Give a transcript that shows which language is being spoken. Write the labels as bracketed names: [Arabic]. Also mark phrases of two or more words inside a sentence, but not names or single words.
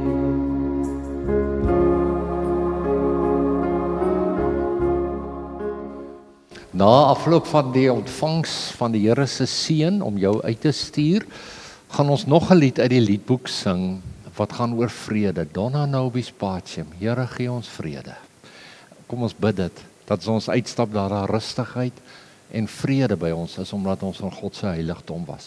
[Afrikaans] Na afloop van die ontvangs van die Here se seën om jou uit te stuur, gaan ons nog 'n lied uit die liedboek sing wat gaan oor vrede. [Latin] Dona nobis pacem. [Afrikaans] Here, gee ons vrede. Kom ons bid dit, dat ons uitstap daar rustigheid en vrede by ons is, omdat ons van God se heiligdom was.